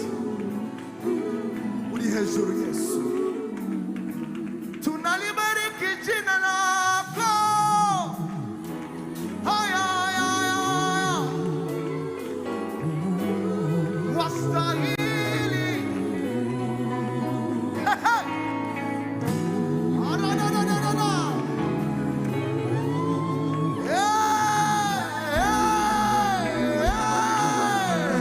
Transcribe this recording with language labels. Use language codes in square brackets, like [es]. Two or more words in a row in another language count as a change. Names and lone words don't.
[rw] Uri hejuru Yesu. [sw] Tunalibariki jina lako. Ay, ay, ay, ay. Wastahili. Hey, hey. Ara, da, da, da, da, da. Yeah, yeah, yeah.